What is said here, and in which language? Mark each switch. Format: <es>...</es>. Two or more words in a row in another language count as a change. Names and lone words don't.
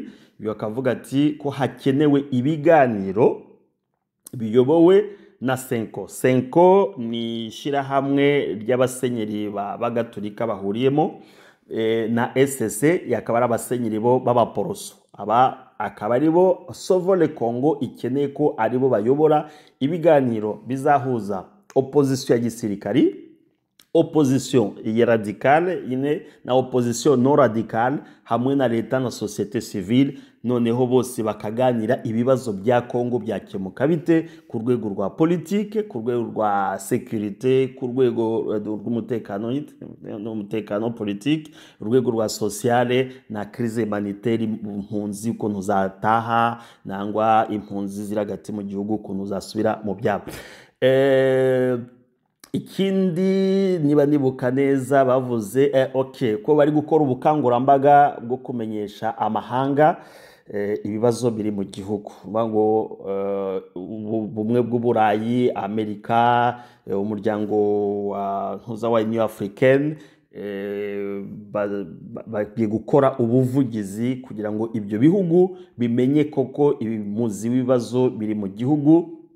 <rw>Yo akavuga ati ko hakenewe ibiganiro biyobowe na Senko ni shirahamwe ry'abasenyeri b'abagatolika bahuriyemo, na SSC yakaba ari abasenyeri bo b'abaporoso. aba akaba aribo Sauve le Congo ikeneye ko aribo bayobora ibiganiro bizahuza opposition ya gisirikari, opposition ya radicale ine na</rw> <fr>opposition non radicale</fr> <rw>hamwe na leta na</rw> <fr>societe civile,</fr> <rw>noneho bose bakaganira ibibazo bya Congo byakemuka bite ku rwego rwa politike, ku rwego rwa securite, ku rwego rw'umutekano politique, urwego rwa sociale na</rw> <fr>crise humanitaire,</fr> <rw>impunzi ukuntu zataha nangwa impunzi ziragati mu gihugu ukuntu zasubira mu byabo. Ikindi niba nibuka neza bavuze ko bari gukora ubukangurambaga bwo kumenyesha amahanga ibibazo biri mu gihugu, ngo bumwe bw'Uburayi, Amerika, umuryango wa Union Africaine bagiye gukora ubuvugizi kugira ngo ibyo bihugu bimenye koko ibimuzi w'ibibazo biri mu gihugu.</rw>